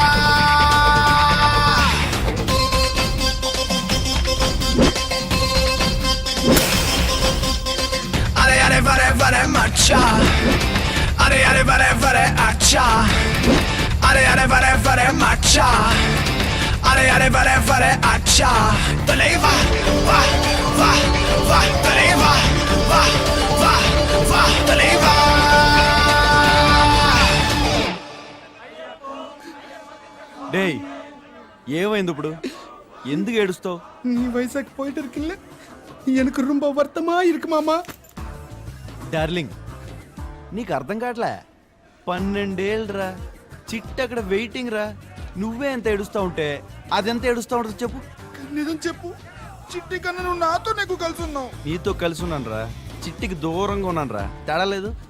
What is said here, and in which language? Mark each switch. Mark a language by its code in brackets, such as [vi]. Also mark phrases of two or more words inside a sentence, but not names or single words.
[te] అరే అరే వరే వరే మచ్చా అరే అరే వరే వరే అచ్చా అరే అరే వరే వరే మచ్చా అరే అరే వరే వరే అచ్చా తలేవా వా వా వా తలేవా వా వా వా తలేవా డేయ్ ఏమైంది ఇప్పుడు ఎందుకు ఏడుస్తావు [ta] நீ வயசாக்கு போயிட்டு இருக்குல்ல எனக்கு ரொம்ப வருத்தமா இருக்கு மாமா [te] డార్లింగ్ నీకు అర్థం కావట్లే 12 ఏళ్ళరా చిట్ట అక్కడ వెయిటింగ్ రా నువ్వే ఎంత ఏడుస్తా ఉంటే అదెంత ఏడుస్తా ఉంటుంది చెప్పు నిజం చెప్పు చిట్టి కన్నా నువ్వు నాతో నీకు కలిసి ఉన్నావు నీతో కలిసి ఉన్నాను రా చిట్టికి దూరంగా ఉన్నాను రా తేడా లేదు